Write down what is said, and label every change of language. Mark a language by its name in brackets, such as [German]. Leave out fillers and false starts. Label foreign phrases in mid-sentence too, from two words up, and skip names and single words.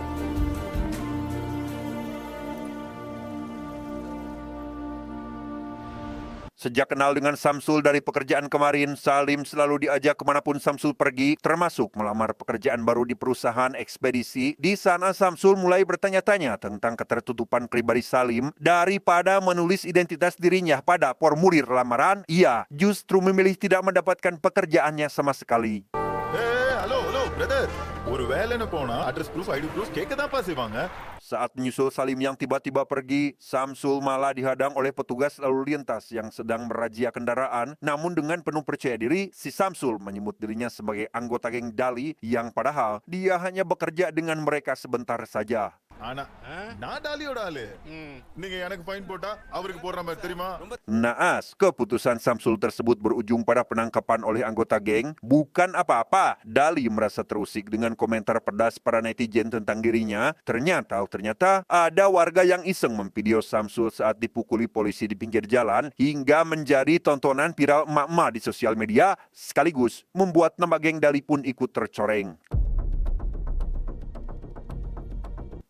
[Indonesian] Sejak kenal dengan Samsul dari pekerjaan kemarin, Salim selalu diajak kemanapun Samsul pergi, termasuk melamar pekerjaan baru di perusahaan ekspedisi. Di sana Samsul mulai bertanya-tanya tentang ketertutupan pribadi Salim. Daripada menulis identitas dirinya pada formulir lamaran, ia justru memilih tidak mendapatkan pekerjaannya sama sekali. [Tamil] Halo, brother. ஒரு வேலைன்னு போனா [English] address proof ID proof [Tamil] கேட்க தான்ப்பா செய்வாங்க. [Indonesian] Saat menyusul Salim yang tiba-tiba pergi, Samsul malah dihadang oleh petugas lalu lintas yang sedang merazia kendaraan. Namun dengan penuh percaya diri, si Samsul menyebut dirinya sebagai anggota geng Dali yang padahal dia hanya bekerja dengan mereka sebentar saja. [Tamil] ஆனா நான் டாலியோட ஆளு. நீங்க எனக்கு ஃபைன் போட்டா அவருக்கு போடுற மாதிரி தெரியுமா? [Indonesian] Naas, keputusan Samsul tersebut berujung pada penangkapan oleh anggota geng. Bukan apa-apa, Dali merasa terusik dengan komentar pedas para netizen tentang dirinya. Ternyata ada warga yang iseng memvideo Samsul saat dipukuli polisi di pinggir jalan hingga menjadi tontonan viral emak-emak di sosial media, sekaligus membuat nama geng Dali pun ikut tercoreng.